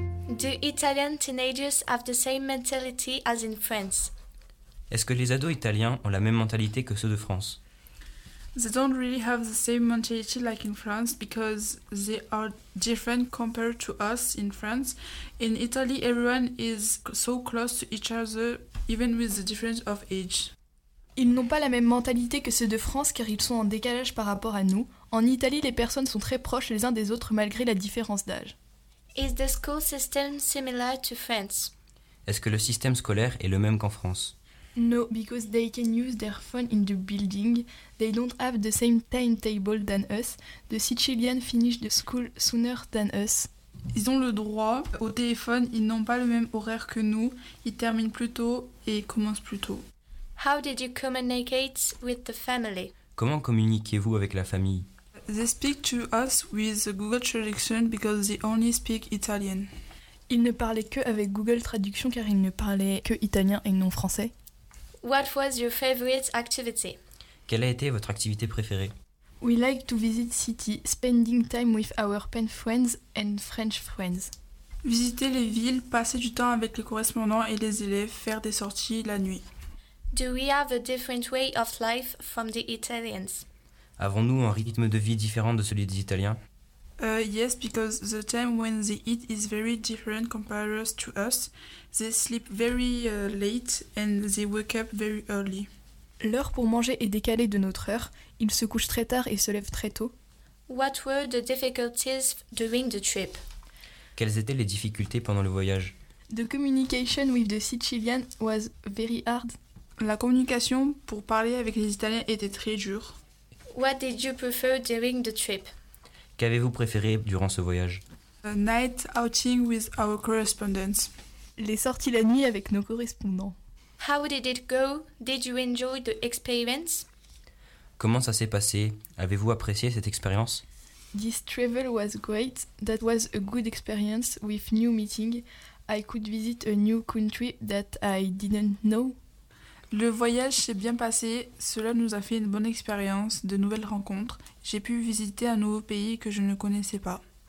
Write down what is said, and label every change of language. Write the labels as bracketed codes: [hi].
[en] Do Italian teenagers have the same mentality as in France? [fr] Est-ce que les ados italiens ont la même mentalité que ceux de France? [en] They don't really have the same mentality like in France because they are different compared to us in France. In Italy, everyone is so close to each other, even with the difference of age. [fr] Ils n'ont pas la même mentalité que ceux de France car ils sont en décalage par rapport à nous. En Italie, les personnes sont très proches les uns des autres malgré la différence d'âge. [en] Is the school system similar to France? [fr] Est-ce que le système scolaire est le même qu'en France? [en] No, because they can use their phone in the building. They don't have the same timetable than us. The Sicilians finish the school sooner than us. [fr] Ils ont le droit au téléphone, ils n'ont pas le même horaire que nous. Ils terminent plus tôt et commencent plus tôt. [en] How did you communicate with the family? [fr] Comment communiquez-vous avec la famille? [en] They speak to us with Google Translation because they only speak Italian. [fr] Ils ne parlaient que avec Google Traduction car ils ne parlaient que italien et non français. [en] What was your favorite activity? [fr] Quelle a été votre activité préférée? [en] We like to visit city, spending time with our pen friends and French friends. [fr] Visiter les villes, passer du temps avec les correspondants et les élèves, faire des sorties la nuit. [en] Do we have a different way of life from the Italians? [fr] Avons-nous un rythme de vie différent de celui des Italiens? [en] Yes, because the time when they eat is very different compared to us. They sleep very late and they wake up very early. [fr] L'heure pour manger est décalée de notre heure. Ils se couchent très tard et se lèvent très tôt. [en] What were the difficulties during the trip? [fr] Quelles étaient les difficultés pendant le voyage? [en] The communication with the Sicilian was very hard. [fr] La communication pour parler avec les Italiens était très dure. [en] What did you prefer during the trip? [fr] Qu'avez-vous préféré durant ce voyage? [en] A night outing with our correspondents. [fr] Les sorties la nuit avec nos correspondants. [en] How did it go? Did you enjoy the experience? [fr] Comment ça s'est passé? Avez-vous apprécié cette expérience? [en] This travel was great. That was a good experience with new meeting. I could visit a new country that I didn't know. [fr] Le voyage s'est bien passé, cela nous a fait une bonne expérience, de nouvelles rencontres. J'ai pu visiter un nouveau pays que je ne connaissais pas.